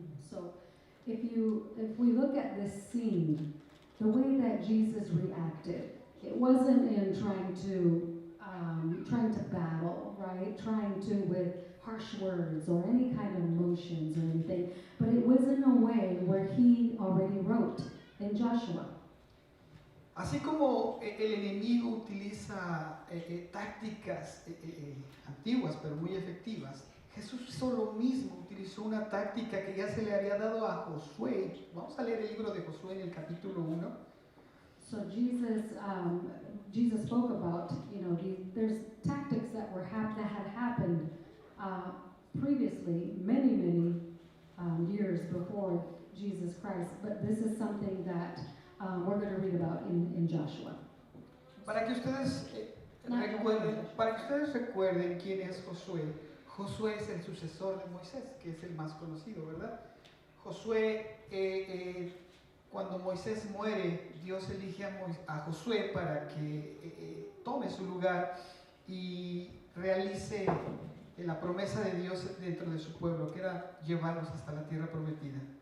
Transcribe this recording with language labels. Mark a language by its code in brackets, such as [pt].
[en] So, if we look at this scene, the way that Jesus reacted, it wasn't in trying to battle, right? Trying to with harsh words or any kind of emotions or anything, but it was in a way where he already wrote in Joshua. [es] Así como el enemigo utiliza tácticas antiguas pero muy efectivas, Jesús hizo lo mismo, utilizó una táctica que ya se le había dado a Josué. Vamos a leer el libro de Josué en el capítulo 1. [en] So Jesus spoke about, there's tactics that had happened previously, many years before Jesus Christ, but this is something that we're going to read about in Joshua. [es] Para que ustedes recuerden quién es Josué. Josué es el sucesor de Moisés, que es el más conocido, ¿verdad? Josué, cuando Moisés muere, Dios elige a Josué para que tome su lugar y realice la promesa de Dios dentro de su pueblo, que era llevarlos hasta la tierra prometida.